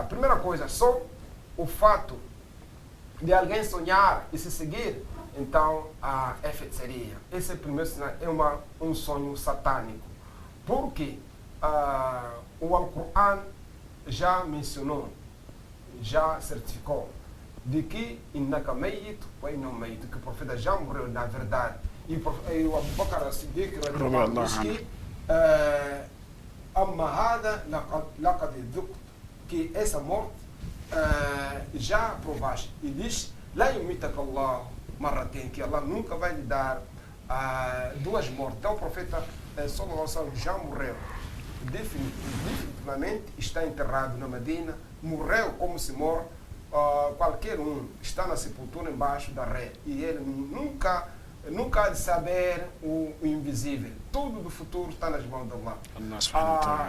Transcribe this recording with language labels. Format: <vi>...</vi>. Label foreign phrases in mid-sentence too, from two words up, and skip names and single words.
<pt>Primeira coisa, só o fato de alguém sonhar e se seguir, então é feitiçaria. Esse é o primeiro sinal, é um sonho satânico. Porque o Alcorão já mencionou, já certificou, de que</pt> <ar>إنك ميت وإنهم ميت,</ar> <pt>que o profeta já morreu na verdade. E o Abu Bakr as-Siddiq diz que</pt> <ar>أما هذه لقد ذقت,</ar> <pt>que essa morte já provaste. E diz,</pt> <ar>لا يميتك الله مرتين,</ar> <pt>que Allah nunca vai lhe dar duas mortes. Então o profeta</pt> <ar>صلى الله عليه وسلم</ar> <pt>já morreu. Definitivamente está enterrado na Medina, morreu como se morre qualquer um, está na sepultura embaixo da rede, e ele nunca há de saber o invisível. Tudo do futuro está nas mãos de Allah.</pt>